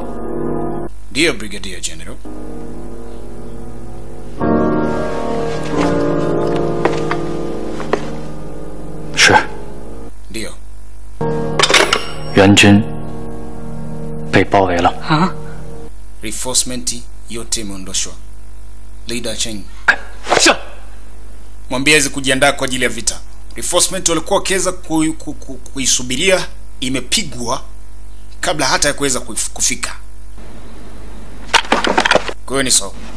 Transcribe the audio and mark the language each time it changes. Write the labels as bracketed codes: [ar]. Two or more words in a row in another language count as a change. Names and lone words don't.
[en] Dear Brigadier General. [zh] 是 [sw] Ndio. [zh] 援军被包围了。 [sw] Reinforcement yote imeondoshwa. Leader Cheng, [zh] 是。 [sw] mwambie aweze kujiandaa kwa ajili ya vita. Reinforcement walikuwa wakiweza kuisubiria imepigwa kabla hata ya kuweza kufika. Kwa hiyo ni sawa.